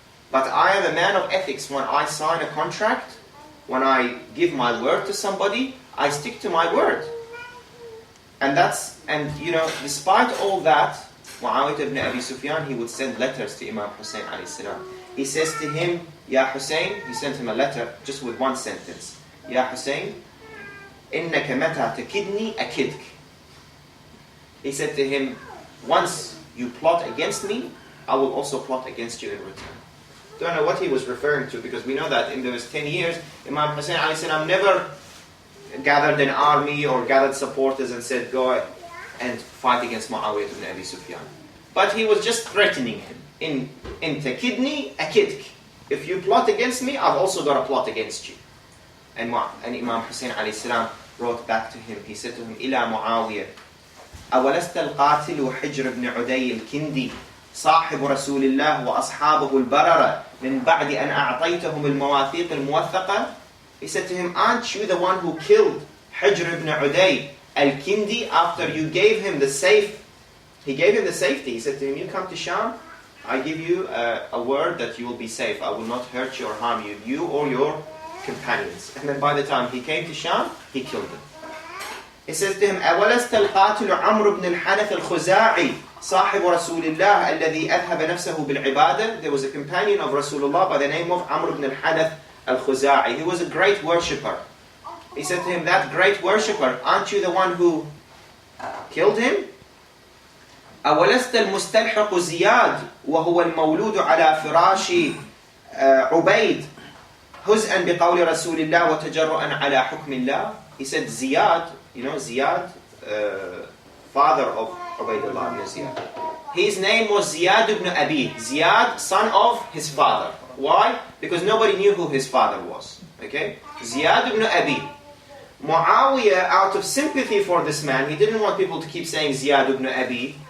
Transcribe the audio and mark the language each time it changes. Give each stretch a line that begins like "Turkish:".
English: But I am a man of ethics. When I sign a contract, when I give my word to somebody, I stick to my word. And despite all that, Muawiyah ibn Abi Sufyan, he would send letters to Imam Hussain alayhi salam. He says to him, Ya Hussain, he sent him a letter just with one sentence. Ya Hussain,
Arabic: إنك متى تكدني أكدك.
English: He said to him, once you plot against me, I will also plot against you in return. Don't know what he was referring to, because we know that in those 10 years, Imam Hussain alayhi salam never gathered an army or gathered supporters and said, go and fight against Muawiyah ibn Abi Sufyan. But he was just threatening him.
Arabic: In takidni akidk.
English: If you plot against me, I've also got a plot against you. And Imam Hussain alayhi salam wrote back to him. He said to him,
Arabic: إلى معاوية أولست القاتل حجر بن عدي الكندي صاحب رسول الله وأصحابه البررة من بعد أن أعطيتهم المواثيق الموثقة.
English: He said to him, aren't you the one who killed Hijr ibn Uday al-Kindi after you gave him the safe? He gave him the safety. He said to him, you come to Sham, I give you a word that you will be safe. I will not hurt you or harm you, you or your companions. And then by the time he came to Sham, he killed them. He says to him,
Arabic: أولست القاتل عمرو بن الحنف الخزاعي صاحب رسول الله الذي أذهب نفسه بالعبادة.
English: There was a companion of Rasulullah by the name of Amr ibn al-Hanath al-Khuzai. He was a great worshipper. He said to him, that great worshipper, aren't you the one who killed him?
Arabic: أولست المستلحق زياد وهو المولود على فراش عبيد هزءا بقول رسول الله وتجرؤا على حكم الله.
English: He said Ziyad, you know Ziyad, father of Ubaydullah ibn Ziyad. His name was Ziyad ibn Abi. Ziyad, son of his father. Why? Because nobody knew who his father was. Okay? Ziyad ibn Abi. Muawiyah, out of sympathy for this man, he didn't want people to keep saying Ziyad ibn Abi.